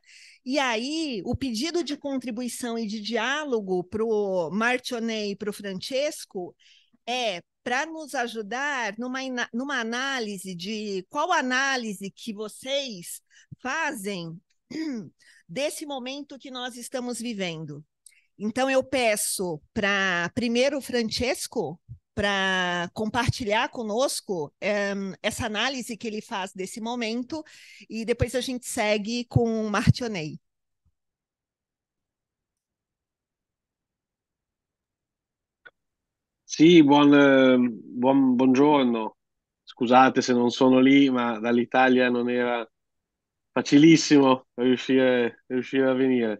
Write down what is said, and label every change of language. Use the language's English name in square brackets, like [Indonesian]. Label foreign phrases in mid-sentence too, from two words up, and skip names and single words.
[Portuguese] E aí, o pedido de contribuição e de diálogo para o Martionei e para o Francesco para nos ajudar numa análise de qual análise que vocês fazem desse momento que nós estamos vivendo. Então, eu peço para, primeiro, o Francesco, para compartilhar conosco essa análise que ele faz desse momento, e depois a gente segue com o Martionei. [Italian] Sì, buongiorno. Scusate se non sono lì, ma dall'Italia non era facilissimo riuscire a venire.